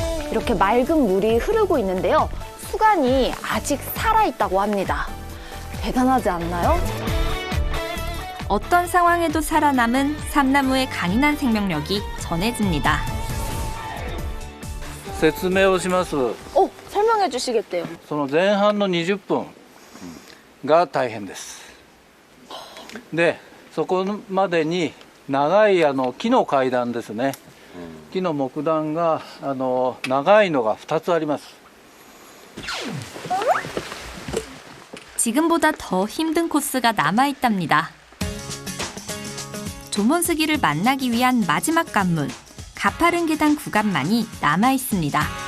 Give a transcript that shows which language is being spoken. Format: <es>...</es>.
<ko>이렇게 맑은 물이 흐르고 있는데요. 수간이 아직 살아있다고 합니다. 대단하지 않나요? 어떤 상황에도 살아남은 삼나무의 강인한 생명력이 전해집니다.</ko> <ja>説明をします。</ja> <ko>설명해 주시겠대요.</ko> <ja>その前半の20分が大変です。で、そこまでに長い木の階段ですね。木の木段が長いのが2つあります。</ja> <ko>지금보다 더 힘든 코스가 남아있답니다. 조몬스기를 만나기 위한 마지막 관문, 가파른 계단 구간만이 남아있습니다.</ko>